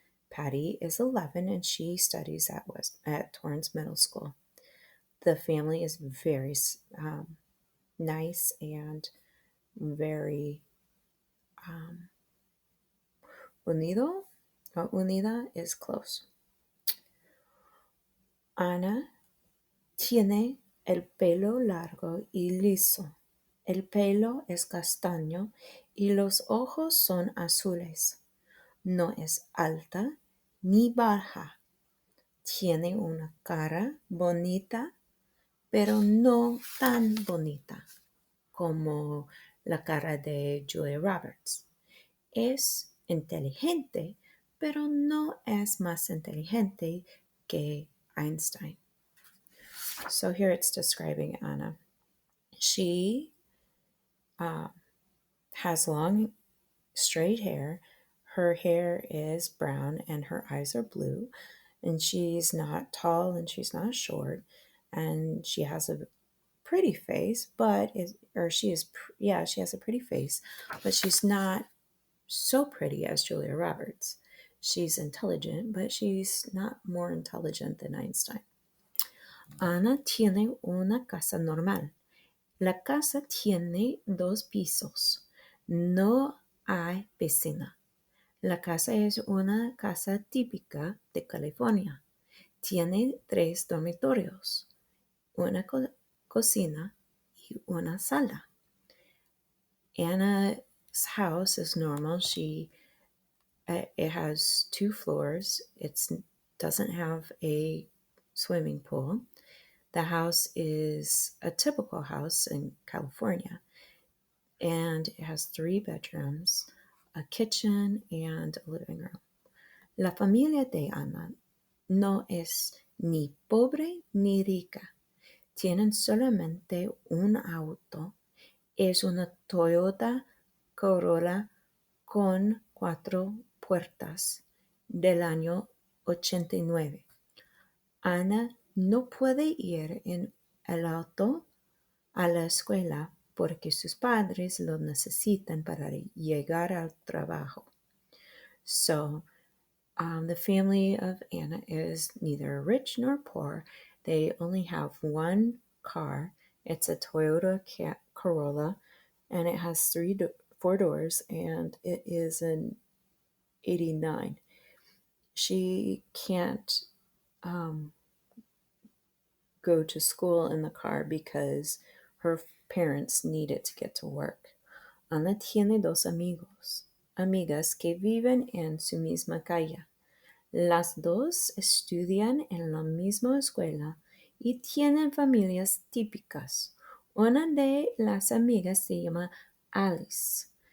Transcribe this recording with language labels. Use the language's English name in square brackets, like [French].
[English] Patty is 11 and she studies at Torrance Middle School. The family is very nice and very unido. Unida is close. [Spanish] Ana tiene el pelo largo y liso. El pelo es castaño y los ojos son azules. No es alta ni baja. Tiene una cara bonita, pero no tan bonita como la cara de Julia Roberts. Es inteligente, pero no es más inteligente que Einstein. [English] So here it's describing Anna. She has long, straight hair. Her hair is brown and her eyes are blue. And she's not tall and she's not short. And she has a pretty face, she has a pretty face, but she's not so pretty as Julia Roberts. She's intelligent, but she's not more intelligent than Einstein. [Spanish] Ana tiene una casa normal. La casa tiene 2 pisos. No hay piscina. La casa es una casa típica de California. Tiene 3 dormitorios, una cocina y una sala. [English] Anna's house is normal. It has 2 floors. It doesn't have a swimming pool. The house is a typical house in California, and it has 3 bedrooms, a kitchen, and a living room. [Spanish] La familia de Anna no es ni pobre ni rica. Tienen solamente un auto. Es una Toyota Corolla con 4 puertas del año 89. Ana no puede ir en el auto a la escuela porque sus padres lo necesitan para llegar al trabajo. [English] So, the family of Anna is neither rich nor poor. They only have one car. It's a Toyota Corolla, and it has 4 doors, and it is an 89. She can't go to school in the car because her parents need it to get to work. [Spanish] Ana tiene 2 amigas que viven en su misma calle. Las dos estudian en la misma escuela y tienen familias típicas. Una de las amigas se llama Alice.